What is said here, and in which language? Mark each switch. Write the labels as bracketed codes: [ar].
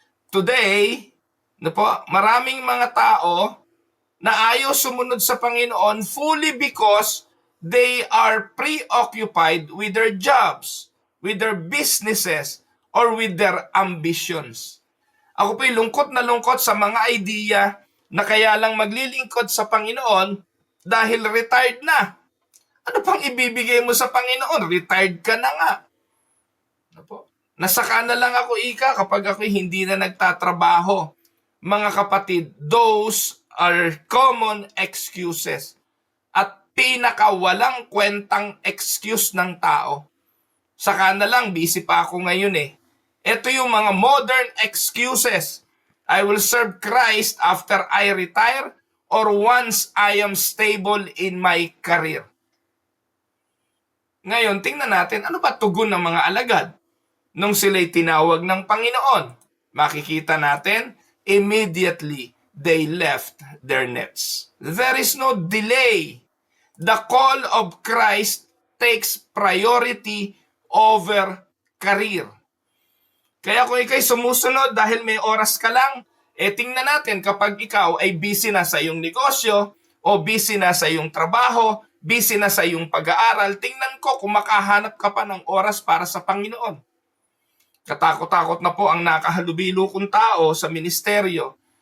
[en] Today, [tl] maraming mga tao na ayaw sumunod sa Panginoon [en] fully because they are preoccupied with their jobs, with their businesses, or with their ambitions. [tl] Ako po'y lungkot na lungkot sa mga idea na kaya lang maglilingkod sa Panginoon dahil retired na. Ano pang ibibigay mo sa Panginoon? Retired ka na nga. Nasaka na lang ako kapag ako hindi na nagtatrabaho. Mga kapatid, [en] those are common excuses. [tl] At pinakawalang kwentang excuse ng tao. Saka na lang, busy pa ako ngayon Ito yung mga modern excuses. [en] I will serve Christ after I retire or once I am stable in my career. [tl] Ngayon, tingnan natin, ano ba tugon ng mga alagad? Nung sila'y tinawag ng Panginoon, makikita natin, [en] immediately they left their nets. There is no delay. The call of Christ takes priority over career. [tl] Kaya kung ikay sumusunod dahil may oras ka lang, tingnan natin kapag ikaw ay busy na sa iyong negosyo o busy na sa iyong trabaho, busy na sa iyong pag-aaral, tingnan ko kung makahanap ka pa ng oras para sa Panginoon. Katakot-takot na po ang nakahalubilo kong tao sa ministeryo.